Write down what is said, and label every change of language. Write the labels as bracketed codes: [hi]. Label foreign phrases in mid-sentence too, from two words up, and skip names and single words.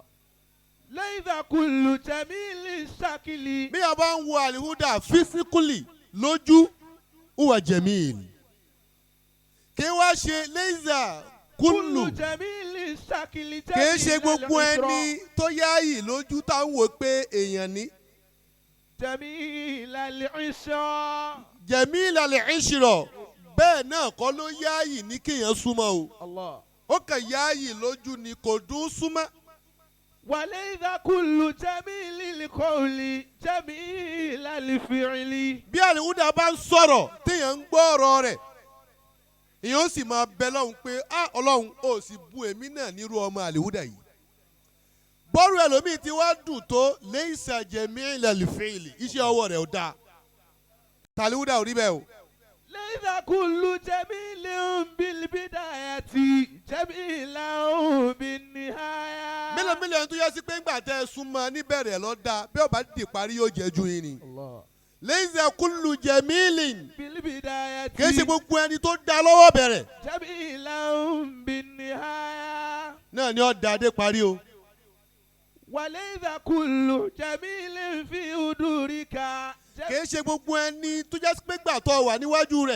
[ar] ليس كل جميل شكلي. [yo] Bí a bá ń wo Al-Huda physically lójú [ar] هو جميل. [yo] Kí wá ṣe [ar] ليس كل. جميل شكلي. [yo] Kìí ṣe gbogbo ẹni tó yáàyì lójú táwọn wò pé èèyàn ní. [ar] جميل العشا. جميل العشرة [yo] bẹ́ẹ̀ náà kọ́ ló yáàyì ní kéèyàn súnmọ́ o. Allah. Ó kàn yáàyì lójú ni kò dún súnmọ́. [ar] وليس كل جميل القول جميل الفعل. [yo] Bí Al-Huda bá ń sọ̀rọ̀ téèyàn ń gbọ́ ọ̀rọ̀ rẹ̀ èèyàn ó sì máa bẹ lọ́hùn pé Ọlọ́run ó sì bu èmi náà nírú ọmọ Al-Huda yìí. Bọ́ọ̀rù ẹlòmíì ti wá dùn tó [ar] ليس جميل الفعل [yo] iṣẹ́ ọwọ́ rẹ̀ ò dáa. Al-Huda ò rí bẹ́ẹ̀ o. [ar] ليس كل جميل بالبداية جميلا بالنهاية. [yo] Mélòó ẹni tó yẹ sí pé ńgbà tẹ́ ẹ súnmọ́ níbẹ̀rẹ̀ lọ dáa bí ó bá dì parí yóò jẹ́ ju yín ni. Allah. [ar] ليس كل جميل بالبداية [yo] kìí ṣe gbogbo ẹni tó dá lọ́wọ́ bẹ̀rẹ̀ [ar] جميلا بالنهاية. [yo] náà ni ó dá dé parí o. [ar] وليس كل جميل في عذرك. [yo] Kìí ṣe gbogbo ẹni tó jẹ́ pé gbà tó wà níwájú rẹ̀.